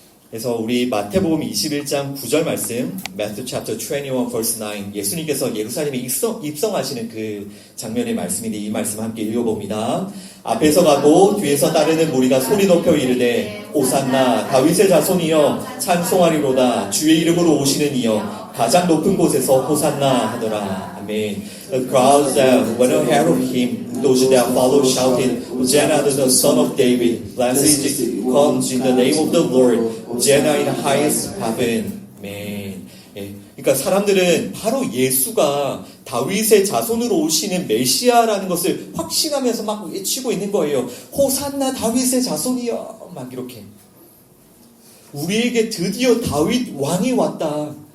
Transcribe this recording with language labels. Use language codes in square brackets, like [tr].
[ko] 그래서 우리 마태복음 21장 9절 말씀, [en] Matthew chapter 21 verse 9, [ko] 예수님께서 예루살렘에 입성하시는 그 장면의 말씀인데 이 말씀 함께 읽어봅니다. 앞에서 가고 뒤에서 따르는 무리가 소리 높여 이르되 호산나 다윗의 자손이여 찬송하리로다 주의 이름으로 오시는 이여 가장 높은 곳에서 호산나 하더라. 아멘. [en] The crowds that went ahead of him, those that followed shouted, Hosanna to the Son of David, blessed is he who comes in the name of the Lord, Hosanna in the highest heaven. [ko] 아멘. 그러니까 사람들은 바로 예수가 다윗의 자손으로 오시는 메시아라는 것을 확신하면서 막 외치고 있는 거예요. 호산나 다윗의 자손이여, 막 이렇게. 우리에게 드디어 다윗 왕이 왔다.